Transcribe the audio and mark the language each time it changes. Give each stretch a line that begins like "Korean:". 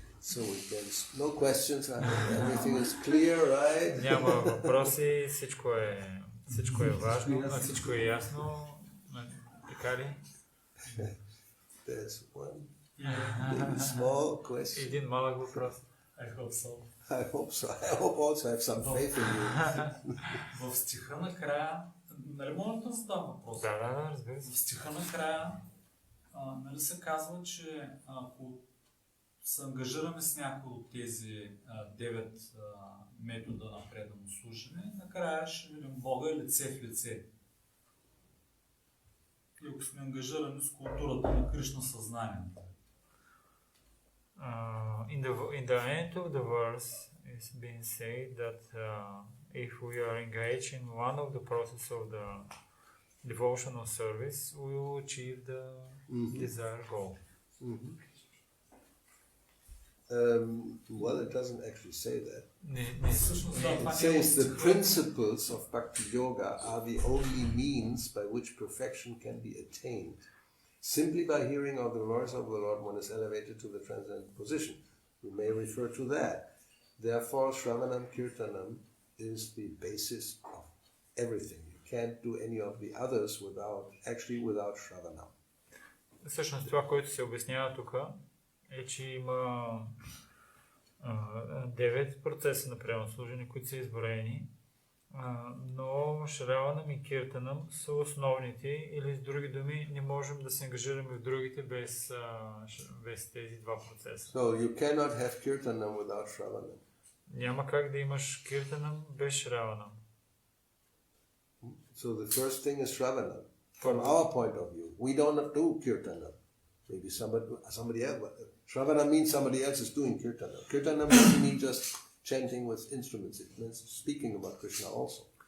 English: So we can, no questions, everything is clear, right?
Bulgarian: Няма въпроси, всичко е важно, всичко е ясно, така ли?
English: There's one small question.
Bulgarian: Един малък въпрос.
English: I hope so. I hope so. I hope also have some faith in you.
Bulgarian: В стиха накрая, нали може да задам въпрос? Да, разбира се. В стиха накрая, нали се казва, че ако се ангажираме с някой от тези 9 метода на предано слушане, накрая ще видим Бога лице в лице. И ако сме ангажирани с културата на Кришна съзнанието.
English: In the end of the verse is being said that if we are engaged in one of the process of the devotional service, we will achieve the desired goal. Well, it doesn't actually say that.
Bulgarian: Всъщност, да,
English: It
Bulgarian: това не е
English: says
Bulgarian: от
English: the
Bulgarian: стиха.
English: principles of Bhakti Yoga are the only means by which perfection can be attained. Simply by hearing of the voice of the Lord, one is elevated to the transcendental position. We may refer to that. Therefore, Shravanam Kirtanam is the basis of everything. You can't do any of the others without Shravanam.
Bulgarian: Всъщност това, което се обяснява тук, е, че има 9 процеса на приемно служение, които са изброени, но Шраванам и Киртанам са основните, или с други думи не можем да се ангажираме в другите без тези два процеса.
English: So you cannot have Kirtanam without Shravanam.
Bulgarian: Няма как да имаш Киртанам без Шраванам.
English: So the first thing is Shravanam. From our point of view, we don't do Kirtanam. Maybe somebody else. Shravanam means somebody else is doing Kirtanam. Kirtanam doesn't mean just chanting with instruments. It means speaking about Krishna also.